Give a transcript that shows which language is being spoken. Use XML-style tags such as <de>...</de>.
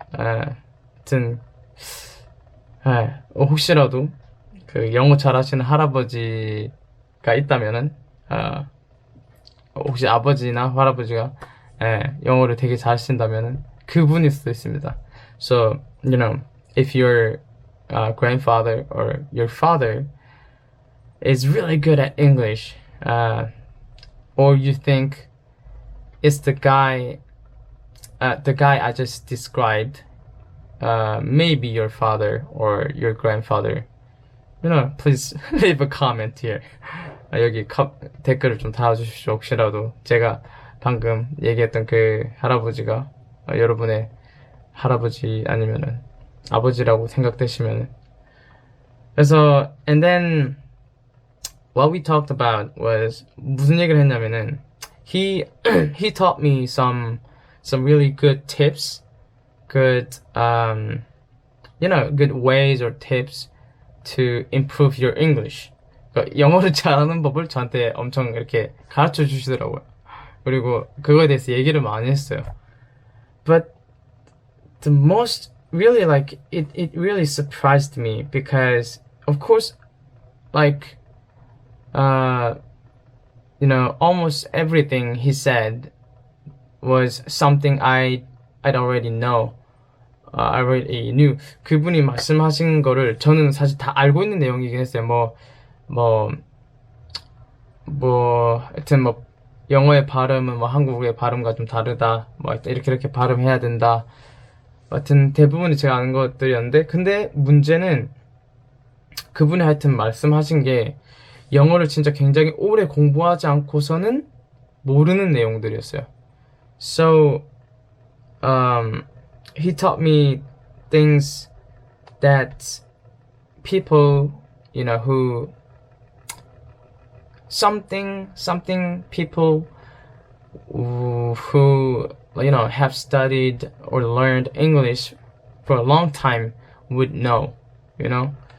<ko>하여튼 혹시라도 그 영어 잘하시는 할아버지가 있다면은 혹시 아버지나 할아버지가 영어를 되게 잘하신다면은 그분일 수도 있습니다.</ko> <en>So, you know, if your grandfather or your father is really good at English, or you think it's the guy I just described, maybe your father or your grandfather, you know, please leave a comment here.</en> <ko>여기 댓글을 좀 달아주십시오. 혹시라도 제가 방금 얘기했던 그 할아버지가 여러분의 할아버지 아니면은 아버지라고 생각되시면은.</ko> <en>그래서 and then what we talked about was</en> <ko>무슨 얘기를 했냐면은</ko> <en>he taught me some really good tips, good you know, good ways or tips to improve your English.</en> <ko>그러니까 영어를 잘하는 법을 저한테 엄청 이렇게 가르쳐 주시더라고요. 그리고 그거에 대해서 얘기를 많이 했어요.</ko> <en>But the most really like it really surprised me because of course like you know, almost everything he said was something I'd already know. I already knew.</en> <ko>그분이 말씀하신 거를 저는 사실 다 알고 있는 내용이긴 했어요. 하여튼 뭐 영어의 발음은 뭐 한국의 발음과 좀 다르다. 뭐 이렇게 발음해야 된다. 하여튼 대부분이 제가 아는 것들이었는데, 근데 문제는 그분이 하여튼 말씀하신 게 영어를 진짜 굉장히 오래 공부하지 않고서는 모르는 내용들이었어요.</ko> <en>So, he taught me things that people, you know, who something people who you know have studied or learned English for a long time would know, you know.</en>